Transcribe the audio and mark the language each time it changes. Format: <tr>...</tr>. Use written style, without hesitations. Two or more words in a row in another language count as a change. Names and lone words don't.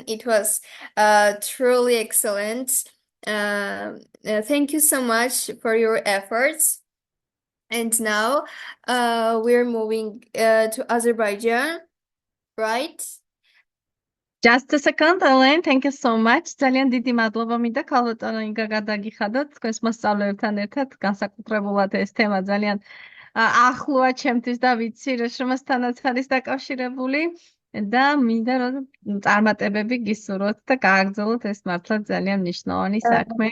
<en>It was truly excellent. Thank you so much for your efforts. And now we're moving to Azerbaijan, right? Just a second, Ellen. Thank you so much.</en> <ka>ძალიან დიდი მადლობა მინდა ქალბატონო ინგა გადაგიხადოთ თქვენს მოსწავლეებთან ერთად განსაკუთრებულად ეს თემა ძალიან ახლოა ჩემთვის და ვიცი რომ მასთანაც არის დაკავშირებული და მინდა რომ წარმატებები გისურვოთ და გააგრძელოთ ეს მართლა ძალიან მნიშვნელოვანი საქმე.</ka>